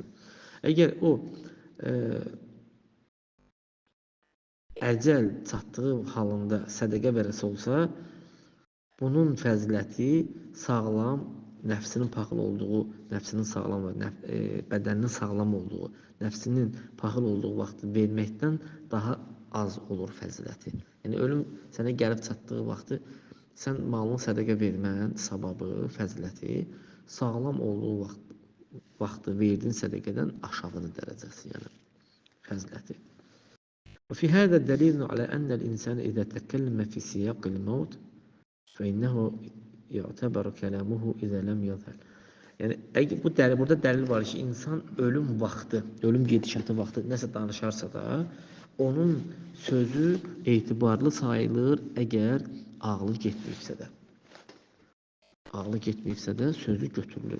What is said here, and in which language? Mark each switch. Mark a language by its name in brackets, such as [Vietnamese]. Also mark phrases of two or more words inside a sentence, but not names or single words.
[Azerbaijani] Əgər o əcəl çatdığı halında sədəqə verəsi olsa, bunun fəziləti sağlam, nəfsinin paxıl olduğu, nəfsinin sağlam və bədəninin sağlam olduğu, nəfsinin paxıl olduğu vaxtı verməkdən daha az olur fəziləti. Yəni ölüm sənə gəlib çatdığı vaxtı sən malını sədəqə verməyin savabı, fəziləti sağlam olduğu vaxtı verdiyin sədəqədən aşağıdır dərəcəsi, yəni fəziləti. [Arabic] وفي هذا دليل على أن الإنسان إذا تكلم في سياق الموت فإنه يعتبر كلامه إذا لم يظهر. [Azerbaijani] Yəni burada dəlil var ki, insan ölüm vaxtı, ölüm gedişatı vaxtı nəsə danışarsa da, onun sözü etibarlı sayılır, əgər ağlı getməyibsə də. Ağlı getməyibsə də sözü götürülür.